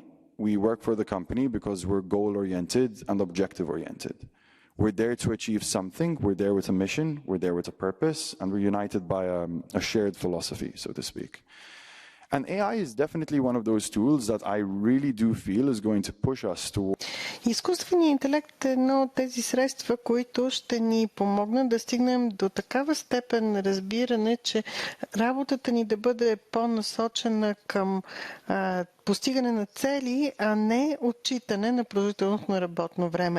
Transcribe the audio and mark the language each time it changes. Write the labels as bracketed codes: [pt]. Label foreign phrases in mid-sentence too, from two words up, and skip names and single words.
[en] We work for the company because we're goal-oriented and objective-oriented. We're there to achieve something, we're there with a mission, we're there with a purpose, and we're united by a shared philosophy, so to speak. And AI is definitely one of those tools that I really do feel is going to push us to. [bg] Изкуственият интелект е едно от тези средства, които ще ни помогнат да стигнем до такава степен на разбиране, че работата ни да бъде по-насочена към постигане на цели, а не отчитане на продължителност на работно време.